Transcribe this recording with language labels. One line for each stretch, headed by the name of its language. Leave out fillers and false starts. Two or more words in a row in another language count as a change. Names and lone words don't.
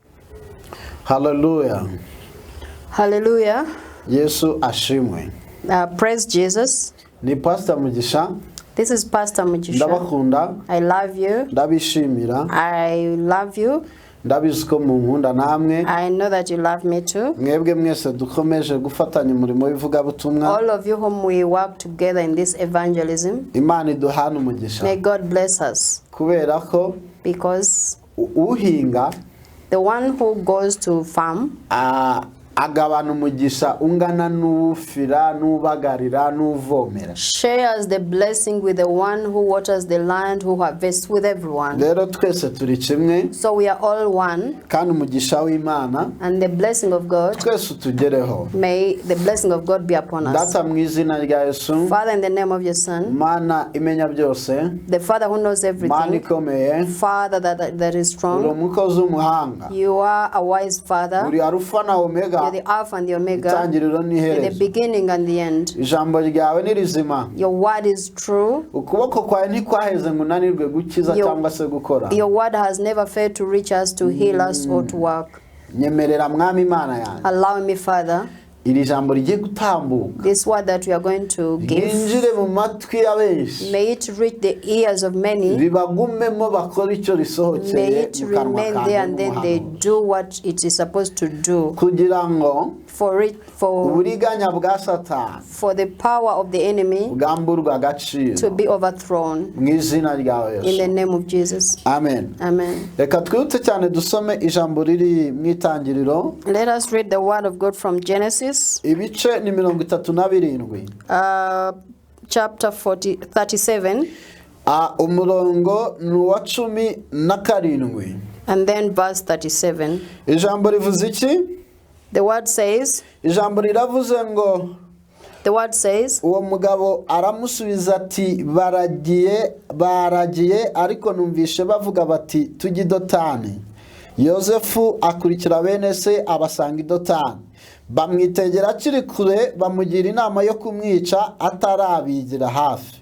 English: Hallelujah. Hallelujah.
Kinyarwanda: Yesu ashimwe.
English: Praise Jesus.
Kinyarwanda: Ni Pastor Mugisha.
English: This is Pastor Mugisha.
Kinyarwanda: Ndabakunda.
English: I love you.
Kinyarwanda: Ndabishimira.
English: I love you.
Kinyarwanda: Ndabizi mu nkunda namwe.
English: I know that you love me too.
Kinyarwanda: Mwebwe mwese dukomeje gufatanya umurimo w'ivuga butumwa.
English: All of you whom we work together in this evangelism.
Kinyarwanda: Imana iduhana umugisha.
English: May God bless us.
Kinyarwanda: Kubera ko
English: because
Kinyarwanda: uhinga
English: the one who goes to farm
Kinyarwanda: agabana umugisha ungana n'ufira n'ubagarira n'uvomera.
English: Shares the blessing with the one who waters the land, who harvests with everyone.
Kinyarwanda: Rero twese turi kimwe.
English: So we are all one.
Kinyarwanda: Kandi umugisha w'Imana.
English: And the blessing of God.
Kinyarwanda: Twese tugereho.
English: May the blessing of God be upon us.
Kinyarwanda: Data mu izina rya Yesu.
English: Father, in the name of your Son.
Kinyarwanda: Mana imenya byose.
English: The Father who knows everything.
Kinyarwanda: Mana ikomeye.
English: Father that is strong.
Kinyarwanda: Uri umukozi w'umuhanga.
English: You are a wise Father.
Kinyarwanda: Uri Alpha na Omega.
English: You're the Alpha and the Omega.
Kinyarwanda: Itangiriro n'iherezo.
English: You're the beginning and the end.
Kinyarwanda: Ijambo ryawe ni rizima.
English: Your word is true.
Kinyarwanda: Ukuboko kwawe ntikwaheze ngo unanirwe gukiza cyangwa se gukora.
English: Your word has never failed to reach us, to heal us or to work.
Kinyarwanda: Nyemerera mwami Imana yanjye.
English: Allow me, Father.
Kinyarwanda: Iri jambo rigiye gutambuka.
English: This word that we are going to give.
Kinyarwanda: Yinjire mu matwi y'abenshi.
English: May it reach the ears of many.
Kinyarwanda: Ribagumemo bakora icyo risohokeye.
English: May it remain there and then they do what it is supposed to do.
Kinyarwanda: Kugira ngo
English: for
Kinyarwanda: uburiganya bwa Satani.
English: For the power of the enemy
Kinyarwanda: bwamburwa agaciro.
English: To be overthrown.
Kinyarwanda: Mu izina rya Yesu.
English: In the name of Jesus.
Kinyarwanda: Amen.
English: Amen.
Kinyarwanda: Reka twihute cyane dusome ijambo riri mu itangiriro.
English: Let us read the word of God from Genesis.
Kinyarwanda: Ibice ni 37.
English: Chapter 37.
Kinyarwanda: Umurongo nuwa 17.
English: And then verse 37.
Kinyarwanda: Ijambo rivuze iki?
English: The word says.
Kinyarwanda: Ijambo riravuze ngo.
English: The word says.
Kinyarwanda: Uwo mugabo aramusubiza ati baragiye ariko numvishe bavuga bati tujye Dotani. Yosefu akurikira bene se abasanga i Dotani. Bamwitegera akiri kure bamugira inama yo kumwica atarabigira hafi.